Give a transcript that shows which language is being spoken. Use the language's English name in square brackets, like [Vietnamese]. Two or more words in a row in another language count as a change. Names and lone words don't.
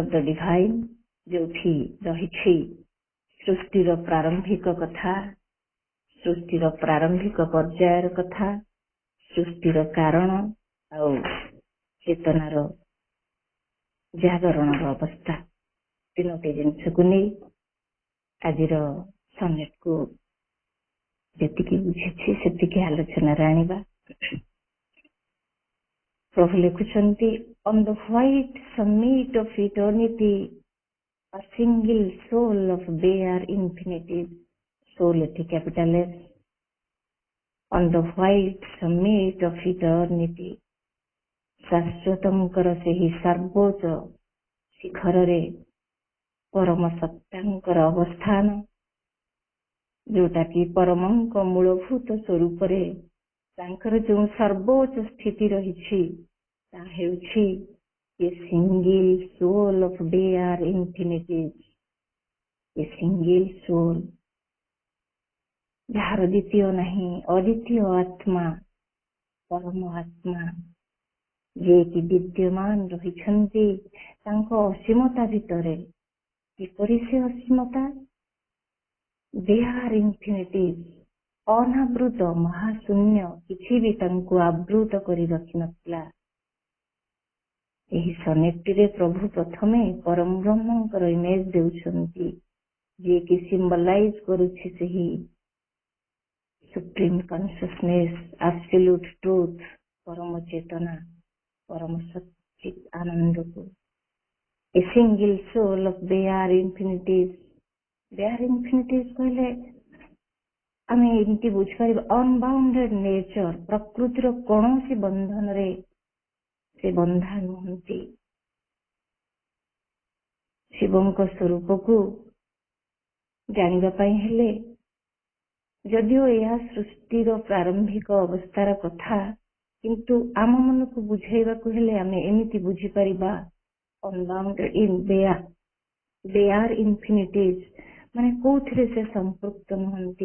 [English] of the divine, [Odia] ଯୋଉଠି ରହିଛି ସୃଷ୍ଟିର ପ୍ରାରମ୍ଭିକ କଥା, ସୃଷ୍ଟିର ପ୍ରାରମ୍ଭିକ ପର୍ଯ୍ୟାୟର କଥା, ସୃଷ୍ଟିର କାରଣ ଆଉ ଚେତନାର ଜାଗରଣର ଅବସ୍ଥା, ତିନୋଟି ଜିନିଷକୁ ନେଇ ଆଜିର ସନେଟକୁ ଯେତିକି ବୁଝିଛି ସେତିକି ଆଲୋଚନାରେ ଆଣିବା। ପ୍ରଭୁ ଲେଖୁଛନ୍ତି, [English] On the white summit of eternity, a single soul of bare infinity, soul ଏଠି capital S, on the white summit of eternity, [Odia] ଶାଶ୍ୱତଙ୍କର ସେହି ସର୍ବୋଚ୍ଚ ଶିଖରରେ ପରମ ସତ୍ତାଙ୍କର ଅବସ୍ଥାନ, ଯୋଉଟା କି ପରମଙ୍କ ମୂଳଭୂତ ସ୍ୱରୂପରେ ତାଙ୍କର ଯେଉଁ ସର୍ବୋଚ୍ଚ ସ୍ଥିତି ରହିଛି, ତାହା ହେଉଛି [English] a single soul of dare infinities, a single soul, [Odia] ଯାହାର ଦ୍ୱିତୀୟ ନାହିଁ, ଅଦ୍ୱିତୀୟ ଆତ୍ମା, ପରମ ଆତ୍ମା, ଯିଏକି ବିଦ୍ୟମାନ ରହିଛନ୍ତି ତାଙ୍କ ଅସୀମତା ଭିତରେ। କିପରି ସେ ଅସୀମତା? [English] They are infinities, [Odia] ଅନାବୃତ ମହାଶୂନ୍ୟ, କିଛି ବି ତାଙ୍କୁ ଆବୃତ କରି ରଖିନଥିଲା। ଏହି ସନେଟଟିରେ ପ୍ରଭୁ ପ୍ରଥମେ ପରମ ବ୍ରହ୍ମଙ୍କର ଇମେଜ ଦେଉଛନ୍ତି, ଯିଏକି ସିମ୍ବଲାଇଜ କରୁଛି ସେହି [English] supreme consciousness, absolute truth, [Odia] ପରମ ଚେତନା, ପରମ ସଚ୍ଚିତ୍ ଆନନ୍ଦକୁ। [English] A single soul of bare infinities, [Odia] bare infinities କହିଲେ ଆମେ ଏମିତି ବୁଝିପାରିବା [English] unbounded nature, [Odia] ପ୍ରକୃତିର କୌଣସି ବନ୍ଧନରେ ସେ ବନ୍ଧା ନୁହନ୍ତି। ଶିବଙ୍କ ସ୍ୱରୂପକୁ ଜାଣିବା ପାଇଁ ହେଲେ, ଯଦିଓ ଏହା ସୃଷ୍ଟିର ପ୍ରାରମ୍ଭିକ ଅବସ୍ଥାର କଥା, କିନ୍ତୁ ଆମ ମନକୁ ବୁଝେଇବାକୁ ହେଲେ ଆମେ ଏମିତି ବୁଝିପାରିବା [English] unbounded in they are infinities, [Odia] ମାନେ କୋଉଥିରେ ସେ ସମ୍ପୃକ୍ତ ନୁହନ୍ତି।